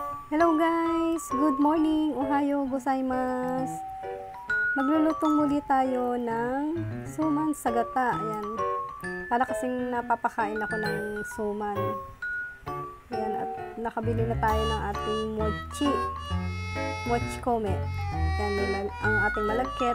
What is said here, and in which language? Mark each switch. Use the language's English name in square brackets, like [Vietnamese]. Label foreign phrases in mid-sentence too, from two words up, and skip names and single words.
[English] Hello guys! Good morning! [Japanese] おはようございます! [Filipino] Magluluto muli tayo ng suman sa gata. Ayan. Para kasing napapakain ako ng suman. Ayan. At nakabili na tayo ng ating mochi. [Japanese] もち米. [Filipino] Ayan. Ang ating malagkit.